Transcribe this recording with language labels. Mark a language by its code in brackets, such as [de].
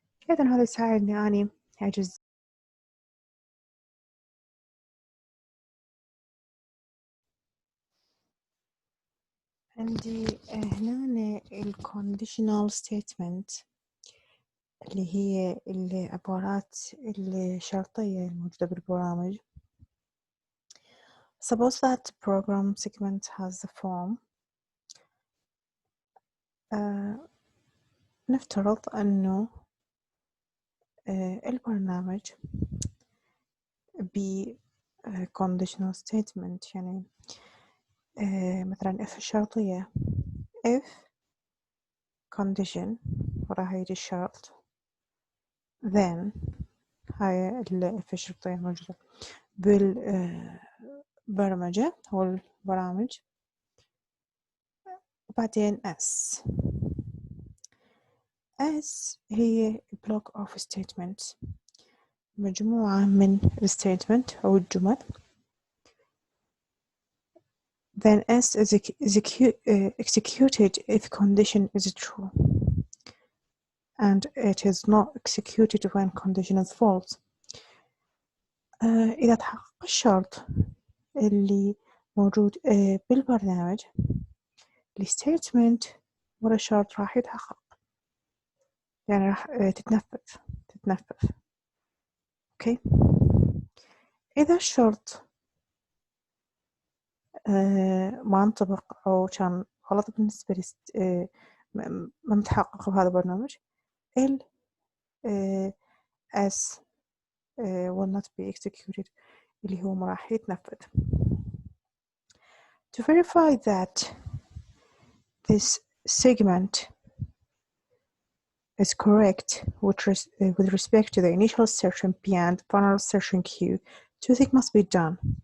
[ar] إذن هذا يساعدني أني أجز عندي هنا ال conditional statement اللي هي العبارات الشرطية الموجودة بالبرامج. [en] Suppose that program segment has the form. [ar] نفترض أنه البرنامج ب conditional statement، يعني مثلا if الشرطية if condition وراها يجي الشرط then هاي ال if الشرطية موجودة بالبرمجة أو البرامج. وبعدين S هي [en] block of statements، [ar] مجموعة من الستيتمنت أو الجمل. [en] Then S is executed if condition is true. and it is not executed when condition is false. [ar] إذا تحقق الشرط اللي موجود بالبرنامج، الستيتمنت ورا الشرط راح يتحقق، يعني راح تتنفذ. أوكي. إذا الشرط ما انطبق أو كان غلط بالنسبة لي، ما متحقق بهذا البرنامج، ال [en] as will not be executed [ar] اللي هو ما راح يتنفذ. [en] To verify that this segment is correct with respect to the initial assertion P and final assertion Q, two things must be done.